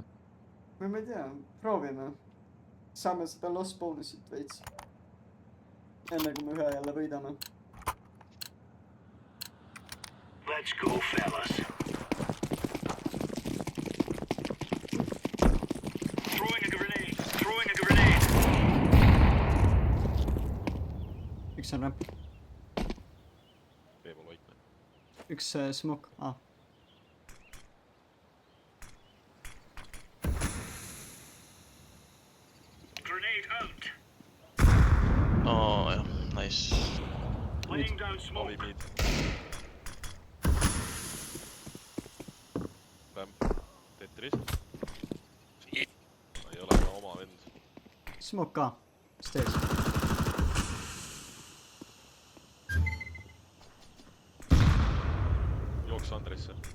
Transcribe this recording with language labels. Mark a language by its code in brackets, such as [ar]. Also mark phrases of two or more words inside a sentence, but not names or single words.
[et] Või ma ei tea, proovime. Saame seda [en] lost bonusit [et] veits. Enne kui me ühe jälle võidame. [en] Let's go, fellas. Throwing a grenade. Throwing a grenade. [et] Üks on ramp. B-pool vaikne. Üks smoke. Ah. [en] Grenade out. [et] Oh jah, nice. [en] Laying down [et] Avi [en] smoke. mid. Bäm. [et] Tetris. Ei ole ka oma vend. Smoke ka. Stairs. Jooks Andresse.